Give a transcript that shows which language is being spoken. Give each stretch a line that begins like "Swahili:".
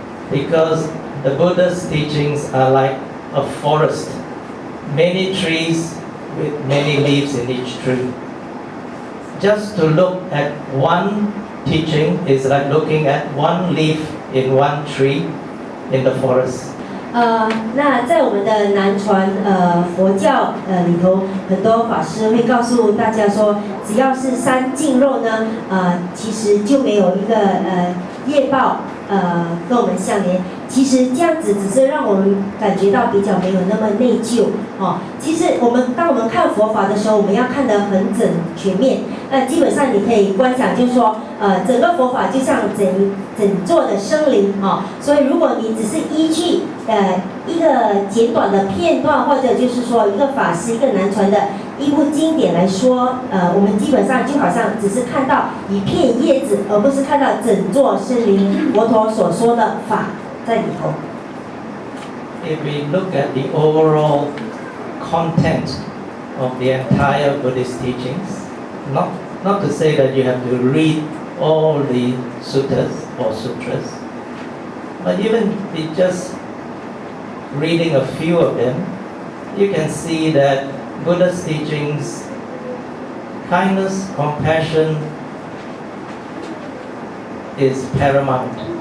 English: Because the Buddha's teachings are like a forest, many trees with many leaves in each tree. Just to look at one teaching is like looking at one leaf in one tree in the forest.
Chinese: 那在我们的南传佛教里头，很多法师会告诉大家说，只要是3净肉呢，其实就没有一个业报跟我们相连。其实这样子只是让我们感觉到比较没有那么内疚哦。其实当我们看佛法的时候，我们要看得很全面。基本上你可以观想，就是说，整个佛法就像整座的森林哦。所以如果你只是依据一个简短的片段，或者就是说一个法师一个南传的一部经典来说，我们基本上就好像只是看到一片叶子，而不是看到整座森林。佛陀所说的法在里头。
English: If we look at the overall content of the entire Buddhist teachings, not to say that you have to read all the suttas or sutras, but even with just reading a few of them, you can see that Buddha's teachings, kindness, compassion is paramount.